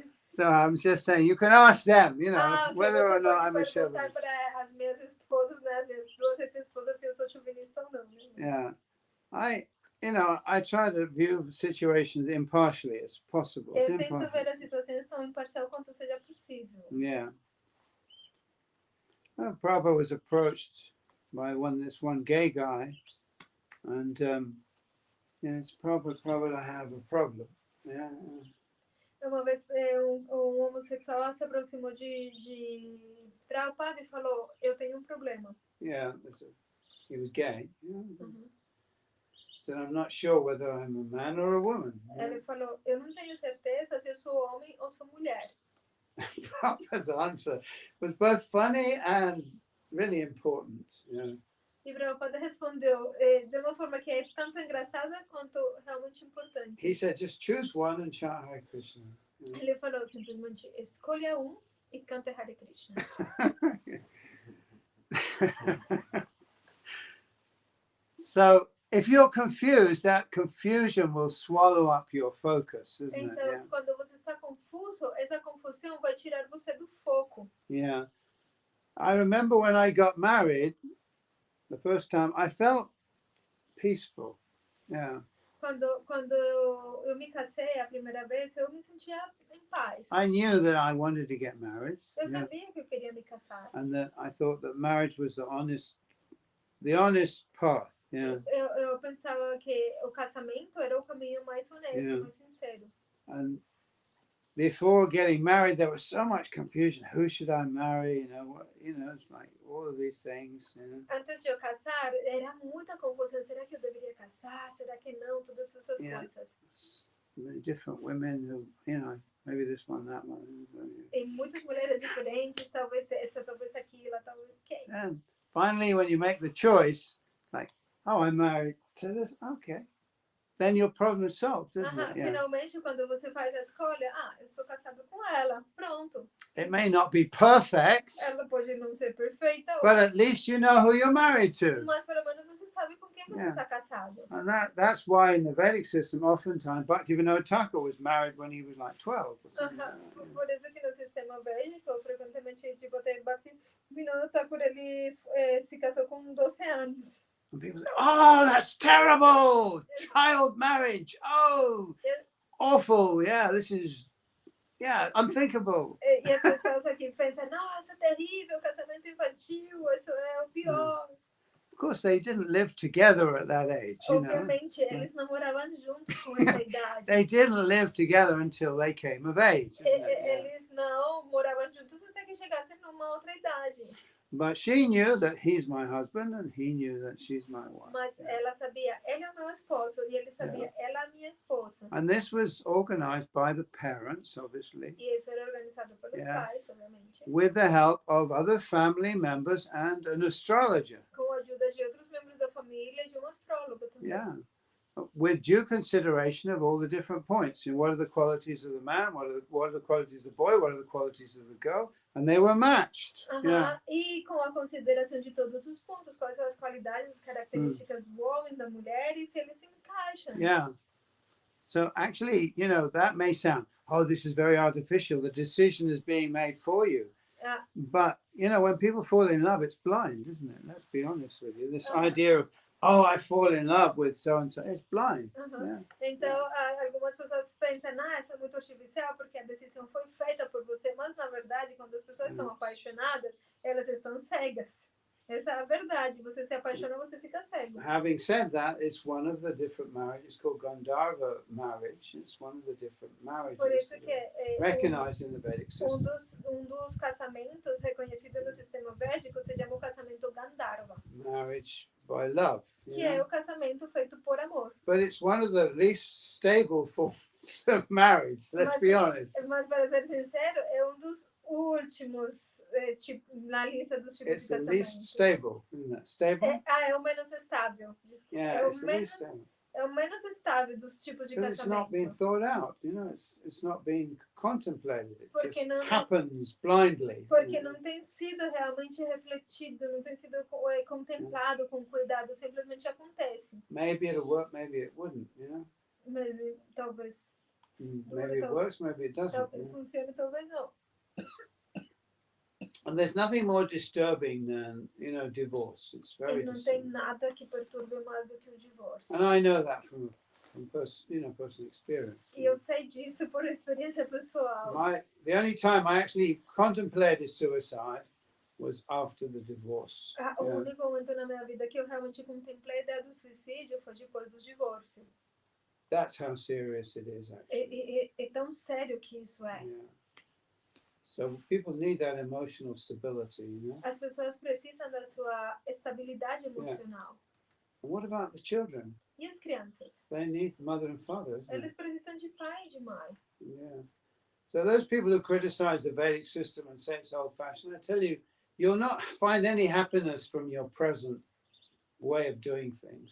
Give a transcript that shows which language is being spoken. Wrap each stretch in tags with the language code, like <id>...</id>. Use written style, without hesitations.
<en>So I'm just saying, you can ask them, you know, whether or not I'm a chauvinist.</en> <pt>Para as minhas esposas, né, as minhas 2 ex-esposas, se eu sou chauvinista ou não. Né?</pt> <en>Yeah, I try to view situations impartially as possible.</en> <pt>Eu tento ver as situações tão imparcial quanto seja possível.</pt> <en>Yeah. Prabhupada was approached by this one gay guy, and it's Prabhupada, I have a problem. Yeah.</en> <pt>Uma vez um homossexual se aproximou de Prabhupada e falou, eu tenho um problema.</pt> <en>Yeah, he was gay. Yeah. said, I'm not sure whether I'm a man or a woman.</en> <pt>Ele falou, eu não tenho certeza se eu sou homem ou sou mulher.</pt> <en>Prabhupada's answer was both funny and really important.</en> <pt>E Prabhupada respondeu de uma forma que é tanto engraçada quanto realmente importante.</pt> <en>He said, just choose one and chant Hare Krishna.</en> <pt>Ele falou simplesmente, escolha um e cante Hare Krishna.</pt> <en>So if you're confused, that confusion will swallow up your focus, isn't</en> <pt>Então,</pt> <en>it?</en> <pt>quando você está confuso, essa confusão vai tirar você do foco.</pt> <en>Yeah. I remember when I got married, the first time, I felt peaceful. Yeah.</en> <pt>Quando eu me casei a primeira vez, eu me sentia em paz.</pt> <en>I knew that I wanted to get married.</en> <pt>Eu</pt> <en>Yeah.</en> <pt>sabia que eu queria me casar.</pt> <en>And that I thought that marriage was the honest path. Yeah.</en> <pt>Eu pensava que o casamento era o caminho mais honesto,</pt> <en>Yeah.</en> <pt>mais sincero.</pt> <en>And before getting married, there was so much confusion. Who should I marry? It's like all of these things.</en> <pt>Antes de eu casar, era muita confusão. Será que eu deveria casar? Será que não? Todas essas coisas.</pt> <en>Different women who, maybe this one, that one.</en> <pt>Tem muitas mulheres diferentes, talvez essa, talvez aquela, talvez quem.</pt> <en>And finally, when you make the choice, like, oh, I'm married to this, okay. Then your problem is solved, isn't it? Yeah.</en> <pt>Finalmente, quando você faz a escolha, eu estou casado com ela, pronto.</pt> <en>It may not be perfect,</en> <pt>Ela pode não ser perfeita,</pt> <en>but at least you know who you're married to.</en> <pt>mas pelo menos você sabe com quem você está casado.</pt> <en>And that's why in the Vedic system, oftentimes, Bhaktivinoda Thakur was married when he was like 12 or something.</en> <pt>Por isso que no sistema védico, frequentemente, até Bhaktivinoda Thakur, ele se casou com 12 anos.</pt> <en>And people say, oh, that's terrible! Child marriage! Oh, awful! Yeah, this is, unthinkable.</en> <pt>E as pessoas aqui pensam, nossa, terrível, casamento infantil, isso é o pior.</pt> <en>Of course, they didn't live together at that age,</en> <pt>Obviamente, eles não moravam juntos com essa idade.</pt> <en>They didn't live together until they came of age.</en> <pt>Eles não moravam juntos até que chegassem numa outra idade.</pt> <en>But she knew that he's my husband and he knew that she's my wife.</en> <pt>Mas ela sabia, ele é o meu esposo, e ele sabia, ela é a minha esposa.</pt> <en>And this was organized by the parents, obviously.</en> <pt>E isso era organizado pelos pais, obviamente.</pt> <en>With the help of other family members and an astrologer.</en> <pt>Com a ajuda de outros membros da família e de astrólogo também.</pt> <en>Yeah. With due consideration of all the different points. What are the qualities of the man? What are the qualities of the boy? What are the qualities of the girl? And they were matched.</en> <pt>E com a consideração de todos os pontos, quais são as qualidades, as características do homem, da mulher, e se eles se encaixam.</pt> <en>Yeah. So actually, that may sound, oh, this is very artificial. The decision is being made for you. But, when people fall in love, it's blind, isn't it? Let's be honest with you. This idea of, oh, I fall in love with so-and-so, it's blind. Yeah.</en> <pt>Então, algumas pessoas pensam, isso é muito artificial porque a decisão foi feita por você, mas na verdade, quando as pessoas estão apaixonadas, elas estão cegas. Essa é a verdade. Você se apaixona, você fica cego.</pt> <en>Having said that, it's one of the different marriages called Gandharva marriage. It's one of the different marriages</en> <pt>Por isso que</pt> <en>recognized in the Vedic system.</en> <pt>dos casamentos reconhecidos no sistema védico se chama o casamento Gandharva.</pt> <en>Marriage by love.</en> <pt>Que é o casamento feito por amor.</pt> <en>But it's one of the least stable forms of marriage, let's be honest.</en> <pt>Mas para ser sincero, é dos últimos na lista dos tipos</pt> <en>It's</en> <pt>de</pt> <en>the</en> <pt>casamento.</pt> <en>least stable, isn't it? Stable?</en> <pt>É o menos estável.</pt> <en>Yeah, it's the least stable.</en> <pt>É o menos estável dos tipos de</pt> <en>Because it's not being</en> <pt>casamento.</pt> <en>thought out, it's not being contemplated. It</en> <pt>Porque</pt> <en>just happens blindly.</en> <pt>Porque não tem sido realmente refletido, não tem sido contemplado com cuidado, simplesmente acontece.</pt> <en>Maybe it'll work, maybe it wouldn't,</en> <pt>Mas talvez</pt> <en>Maybe it works, maybe it doesn't.</en> <pt>talvez funcione, talvez não.</pt> <en>And there's nothing more disturbing than, divorce. It's very</en> <pt>E não tem</pt> <en>disturbing.</en> <pt>nada que perturbe mais do que o divórcio.</pt> <en>And I know that from personal experience.</en> <pt>E eu sei disso por experiência pessoal.</pt> <en>The only time I actually contemplated suicide was after the divorce.</en> <pt>O único momento na minha vida que eu realmente contemplei a ideia do suicídio foi depois do divórcio.</pt> <en>That's how serious it is, actually.</en> <pt>É tão sério que isso é.</pt> <en>Yeah. So people need that emotional stability,</en> <pt>As pessoas precisam da sua estabilidade emocional.</pt> <en>What about the children?</en> <pt>E as crianças?</pt> <en>They need mother and father, isn't</en> <pt>Eles</pt> <en>it?</en> <pt>precisam de pai e de mãe.</pt> <en>Yeah. So those people who criticize the Vedic system and say it's old-fashioned, I tell you, you'll not find any happiness from your present way of doing things.</en>